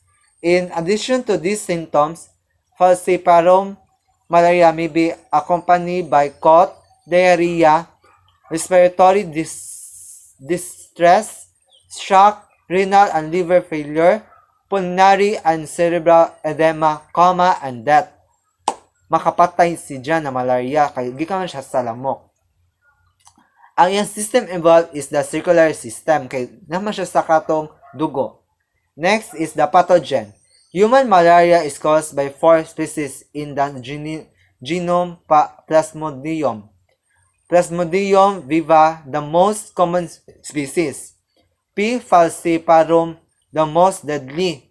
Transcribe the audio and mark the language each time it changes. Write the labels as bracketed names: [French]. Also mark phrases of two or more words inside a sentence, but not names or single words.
[English] In addition to these symptoms, falciparum malaria may be accompanied by cough, diarrhea, respiratory distress, shock, renal and liver failure, pulmonary and cerebral edema, coma, and death. [Hiligaynon] Makapatay si dyan na malaria kaya gikan siya sa lamok. Ang iyang [English] system involved is the circulatory system [Hiligaynon] kay naman siya sa katong dugo. [English] Next is the pathogen. Human malaria is caused by 4 species in the genome Plasmodium. Plasmodium viva, the most common species. P. falciparum, the most deadly.